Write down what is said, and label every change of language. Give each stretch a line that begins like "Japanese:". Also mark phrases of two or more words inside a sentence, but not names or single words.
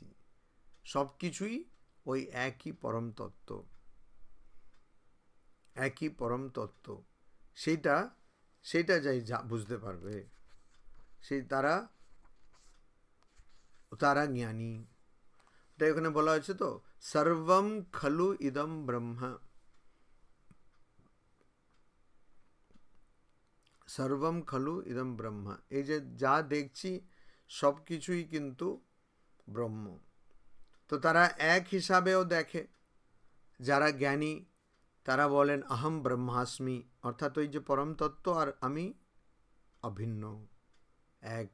Bangla: সব কিছুই ওই একই পরম তত্ত্ব, একই পরম তত্ত্ব। সেটা যাই বুঝতে পারবে, সেই তারা জ্ঞানী। এটা এখানে বলা হয়েছে তো,
Sanskrit: সর্বম খলু ইদম ব্রহ্ম, সর্বম খলু ইদম ব্রহ্ম।
Bangla: এই যে যা দেখছি সব কিছুই কিন্তু ব্রহ্ম। তো তারা এক হিসাবেও দেখে। যারা জ্ঞানী তারা বলেন
Sanskrit: আহম ব্রহ্মাস্মি,
Bangla: অর্থাৎ ওই যে পরম তত্ত্ব আর আমি অভিন্ন, এক।